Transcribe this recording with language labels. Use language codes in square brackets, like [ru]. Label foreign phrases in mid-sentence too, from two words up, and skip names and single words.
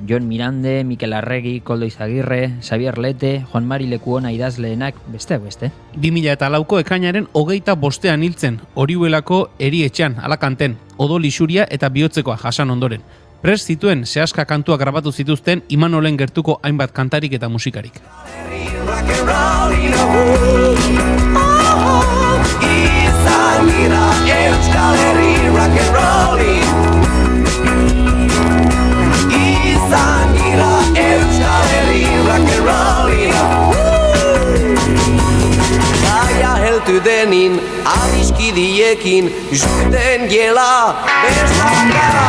[eu] Jon Mirande, Mikel Arregi, Koldo Izagirre, Xabier Lete, Juan Mari Lekuona idazleenak besteak beste. 2004ko ekainaren 25ean hiltzen, Orihuelako erietxean, Alakanten, odol isuria eta bihotzekoa jasan ondoren. Prest zituen sehaska kantuak grabatu zituzten Imanolen gertuko hainbat kantarik eta musikarik. [en] Rock and roll in a world, [eu] izan gira Euskal Herri [en] rock and rollin'. [eu] Izan gira Euskal Herri [en] rock and rollin'. [eu] Gaia heltu denin adiskidiekin juten gela bestan gara.